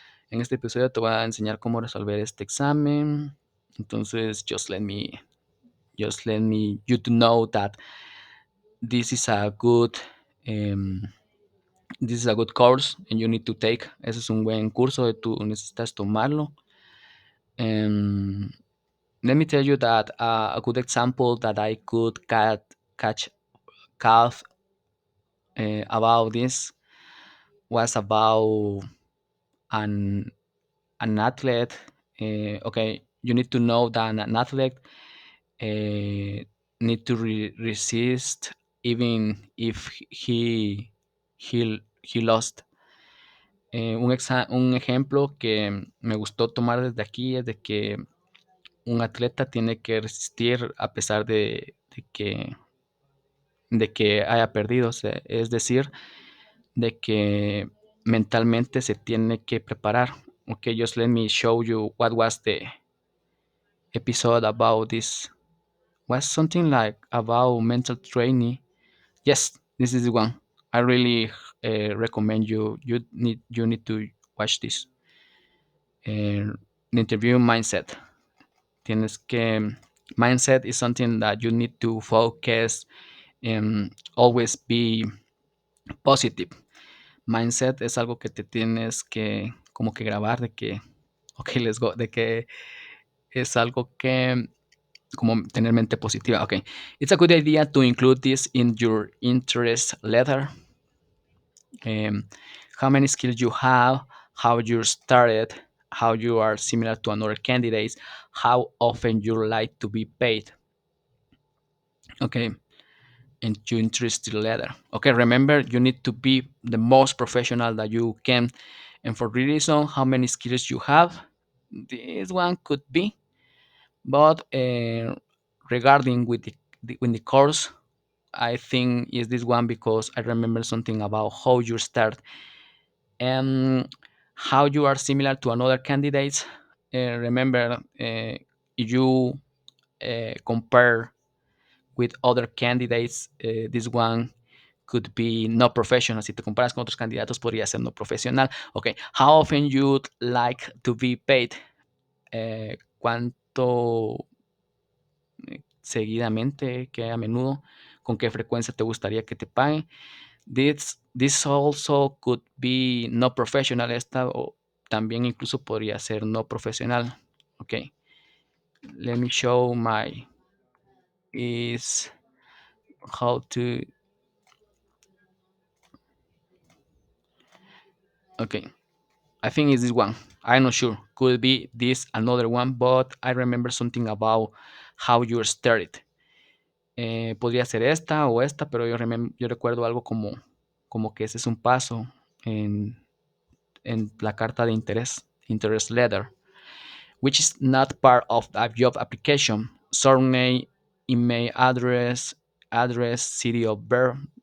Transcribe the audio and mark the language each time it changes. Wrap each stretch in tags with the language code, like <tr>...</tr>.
<es>En este episodio te voy a enseñar cómo resolver este examen. Entonces,</es> <en>just let me you to know that this is a good um, this is a good course and you need to take.</en> <es>Ese es un buen curso, tú necesitas tomarlo.</es> <en>Um, Let me tell you that a good example that I could catch calf about this was about an an athlete. Okay, you need to know that an athlete uh, need to resist even if he lost.</en> <es>Un ejemplo que me gustó tomar desde aquí es de que un atleta tiene que resistir a pesar de que haya perdido, o sea, es decir, de que mentalmente se tiene que preparar.</es> <en>Okay, just let me show you what was the episode about this. Was something like about mental training. Yes, this is the one. I really recommend you need to watch this. The interview mindset.</en> <es>Tienes que</es> <en>mindset is something that you need to focus and always be positive.</en> <es>Mindset es algo que te tienes que como que grabar de que,</es> <en>ok, let's go,</en> <es>de que es algo que como tener mente positiva.</es> <en>Ok, it's a good idea to include this in your interest letter. Um, how many skills you have, how you started, how you are similar to another candidates, how often you like to be paid. Okay, and your interest letter. Okay, remember you need to be the most professional that you can. And for reason, how many skills you have, this one could be. But regarding with the course, I think is this one because I remember something about how you start and how you are similar to another candidates. Remember, you compare with other candidates, this one could be no professional.</en> <es>Si te comparas con otros candidatos, podría ser no profesional.</es> <en>Okay, how often you'd like to be paid?</en> <es>¿Cuánto seguidamente, qué a menudo, con qué frecuencia te gustaría que te paguen?</es> <en>This also could be no professional.</en> <es>Esta o también incluso podría ser no profesional.</es> <en>Okay, let me show my is how to. Okay, I think it's this one. I'm not sure. Could be this another one, but I remember something about how you started.</en> <es>Podría ser esta o esta, pero yo recuerdo algo como que ese es un paso en la carta de</es> <en>interest letter, which is not part of the job application. Surname, email address, city of birth.</en>